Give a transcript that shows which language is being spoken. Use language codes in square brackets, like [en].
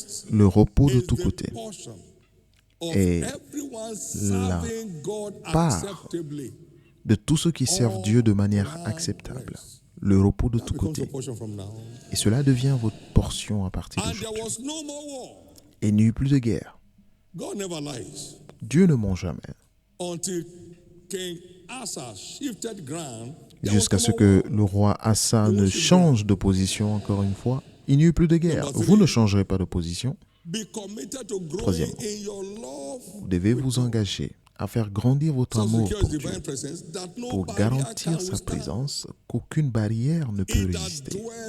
[fr] Le repos de tous côtés est la part de tous ceux qui servent Dieu de manière acceptable. Le repos de tous côtés. Et cela devient votre portion à partir d'aujourd'hui. Et il n'y eut plus de guerre. [en] God never lies. [fr] Dieu ne ment jamais. [en] Until King Asa shifted ground, [fr] Jusqu'à ce que le roi Asa ne change de position encore une fois, il n'y eut plus de guerre. Vous ne changerez pas de position. Troisièmement, vous devez vous engager à faire grandir votre amour pour Dieu, pour garantir sa présence qu'aucune barrière ne peut résister.